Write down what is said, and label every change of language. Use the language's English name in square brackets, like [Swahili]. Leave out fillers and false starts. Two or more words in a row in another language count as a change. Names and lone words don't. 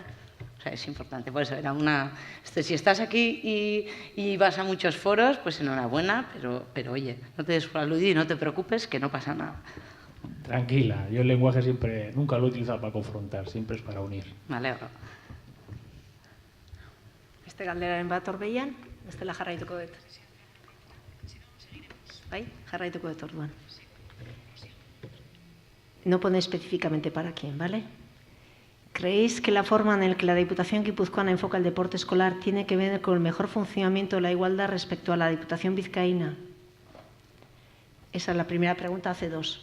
[Spanish] O sea, es importante. Por eso era una... Si estás aquí y vas a muchos foros, pues enhorabuena, pero oye, no te des por aludido y no te preocupes, que no pasa nada. Tranquila, yo el lenguaje siempre, nunca lo he utilizado para confrontar, siempre es para unir. Me alegro. [Basque] Beste galderaren bat Orbeian, bestela jarraituko dut. Bai, jarraituko dut orduan. [Spanish] No pone específicamente para quién, ¿vale? ¿Creéis que la forma en la que la Diputación guipuzcoana enfoca el deporte escolar tiene que ver con el mejor funcionamiento de la igualdad respecto a la Diputación vizcaína? Esa es la primera pregunta, hace dos.